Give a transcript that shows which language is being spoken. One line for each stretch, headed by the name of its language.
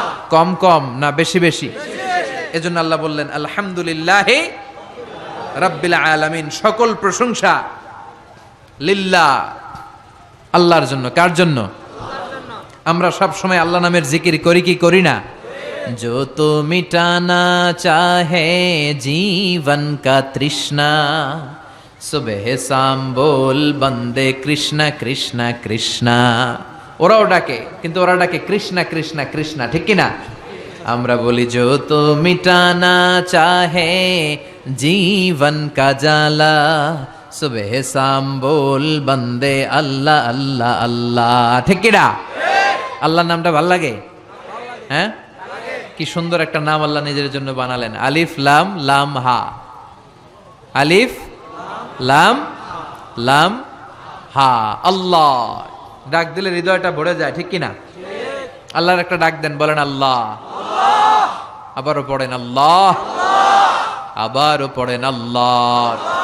Bangla: কম কম না বেশি বেশি? এজন্য আল্লাহ বললেন
Arabic: আলহামদুলিল্লাহি রাব্বিল আলামিন,
Bangla: সকল প্রশংসা লিল্লাহ, আল্লাহর জন্য। কার জন্য? আমরা সব সময় আল্লাহ নামের জিকির করি কি করি না?
Hindi: जो तो मिटाना चाहे जीवन का तृष्णा, सुबह शाम बोल बंदे कृष्णा कृष्णा कृष्णा।
Bangla: ওরাও ডাকে, কিন্তু ওরা ডাকে কৃষ্ণা কৃষ্ণা কৃষ্ণা, ঠিক কি না? আমরা বলি
Hindi: जो तो मिटाना चाहे जीवन का जाला, सुबह शाम बोल बंदे अल्लाह अल्लाह अल्लाह,
Bangla: ঠিক কি না? আল্লাহর নামটা ভাল লাগে? হ্যাঁ, কি সুন্দর একটা নাম আল্লাহ নিজের জন্য বানালেন। আলিফ লাম লাম হা, আলিফ লাম লাম হা, আল্লাহ। ডাক দিলে হৃদয়টা ভরে যায়, ঠিক কি না? আল্লাহর একটা ডাক দেন, বলেন আল্লাহ, আবারও পড়েন আল্লাহ, আবারও পড়েন আল্লাহ।